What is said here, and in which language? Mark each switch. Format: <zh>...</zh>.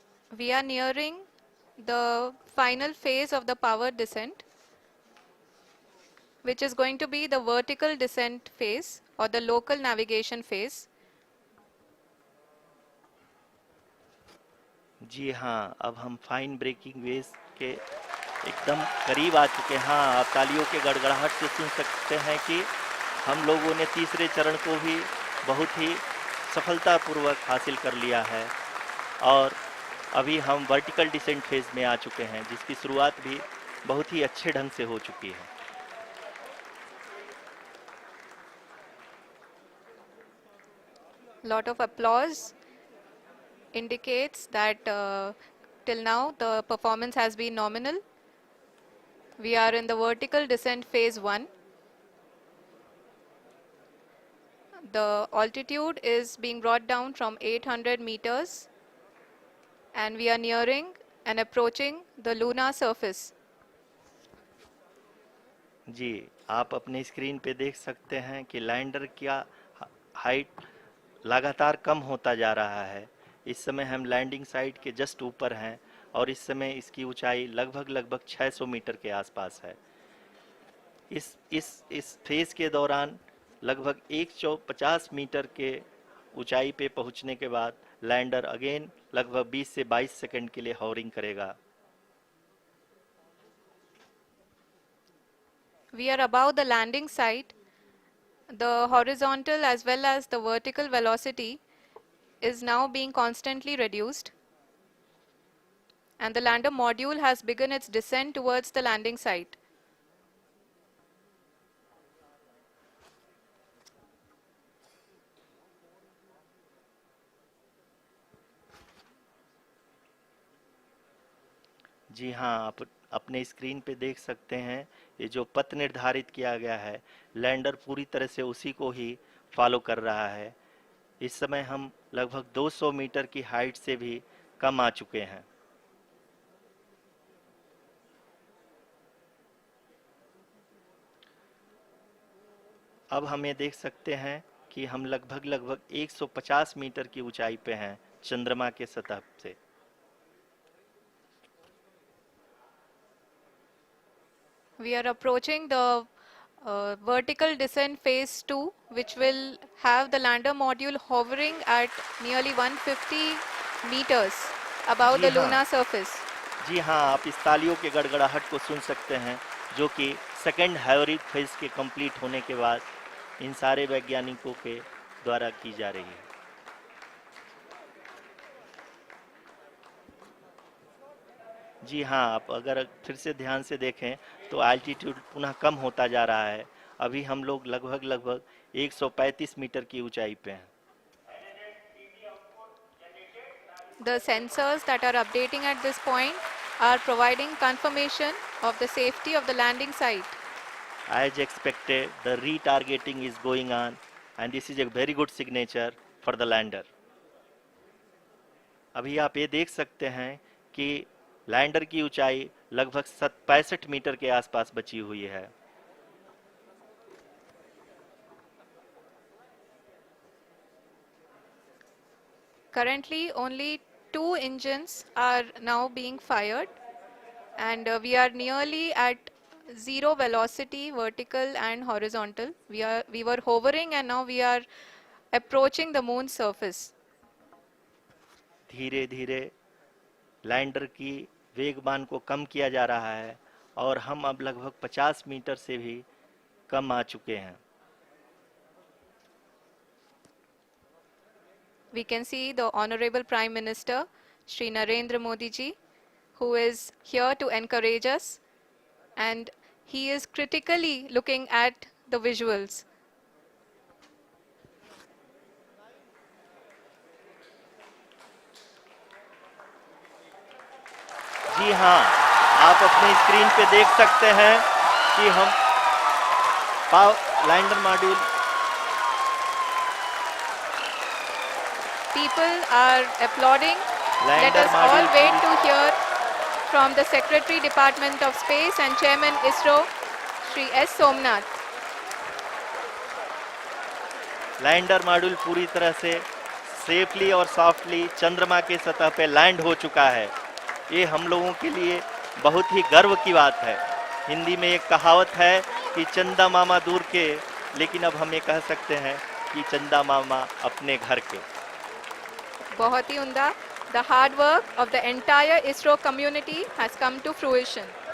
<en>We are nearing the final phase of the power descent, which is going to be the vertical descent phase or the local navigation phase.</en> <hi>जी हाँ, अब हम fine breaking waves के एकदम करीब आ चुके हैं। हाँ, आप तालियों के गड़गड़ाहट से सुन सकते हैं कि हम लोगों ने तीसरे चरण को भी बहुत ही सफलतापूर्वक हासिल कर लिया है और अभी हम वर्टिकल डिसेंट फेज में आ चुके हैं, जिसकी शुरुआत भी बहुत ही अच्छे ढंग से हो चुकी है।</hi> <en>Lot of applause indicates that till now the performance has been nominal. We are in the vertical descent phase 1. The altitude is being brought down from 800 meters and we are nearing and approaching the lunar surface.</en> <hi>जी, आप अपने screen पे देख सकते हैं कि lander का height लगातार कम होता जा रहा है। इस समय हम लैंडिंग साइट के जस्ट ऊपर हैं और इस समय इसकी ऊंचाई लगभग 600 मीटर के आसपास है। इस फेज के दौरान लगभग 150 मीटर के ऊंचाई पे पहुंचने के बाद लैंडर अगेन लगभग 20 से 22 सेकंड के लिए हॉवरिंग करेगा।</hi> <en>We are above the landing site. The horizontal as well as the vertical velocity is now being constantly reduced. And the lander module has begun its descent towards the landing site.</en> <hi>जी हाँ, आप अपने screen पे देख सकते हैं ये जो पथ निर्धारित किया गया है, लैंडर पूरी तरह से उसी को ही फॉलो कर रहा है। इस समय हम लगभग 200 मीटर की हाइट से भी कम आ चुके हैं। अब हम ये देख सकते हैं कि हम लगभग 150 मीटर की ऊंचाई पे हैं चंद्रमा के सतह से।</hi> <en>We are approaching the vertical descent phase 2, which will have the lander module hovering at nearly 150 meters above</en> <hi>ji</hi> <en>the</en> <hi>हाँ,</hi> <en>lunar surface.</en> <hi>जी हाँ, आप इस तालियों के गड़गड़ाहट को सुन सकते हैं, जो कि सेकंड हाइब्रिड फेज के कंप्लीट होने के बाद इन सारे वैज्ञानिकों के द्वारा की जा रही है। जी हाँ, आप अगर फिर से ध्यान से देखें तो एल्टीट्यूड पुनः कम होता जा रहा है। अभी हम लोग लगभग 135 मीटर की ऊंचाई पे हैं।</hi> <en>The sensors that are updating at this point are providing confirmation of the safety of the landing site. As expected, the retargeting is going on and this is a very good signature for the lander.</en> <hi>अभी आप ये देख सकते हैं कि lander की ऊंचाई लगभग 65 मीटर के आसपास बची हुई है।</hi> <en>Currently, only 2 engines are now being fired, and we are nearly at zero velocity, vertical and horizontal. We were hovering, and now we are approaching the moon's surface.</en> <hi>धीरे धीरे लैंडर की वेगमान को कम किया जा रहा है और हम अब लगभग 50 मीटर से भी कम आ चुके हैं।</hi> <en>We can see the Honorable Prime Minister, Shri Narendra Modi ji, who is here to encourage us, and he is critically looking at the visuals.</en> <hi>जी हाँ, आप अपने स्क्रीन पे देख सकते हैं कि हम lander module</hi> <en>people are applauding. Let</en> <hi>lander</hi> <en>us all</en> <hi>module</hi> <en>wait to hear from the Secretary, Department of Space and Chairman ISRO, Shri S. Somnath.</en> <hi>Lander module पूरी तरह से सेफली और सॉफ्टली चंद्रमा के सतह पे लैंड हो चुका है। ये हम लोगों के लिए बहुत ही गर्व की बात है। हिंदी में एक कहावत है कि चंदा मामा दूर के, लेकिन अब हम ये कह सकते हैं कि चंदा मामा अपने घर के। बहुत ही उम्दा.</hi> <en>The hard work of the entire ISRO community has come to fruition.</en>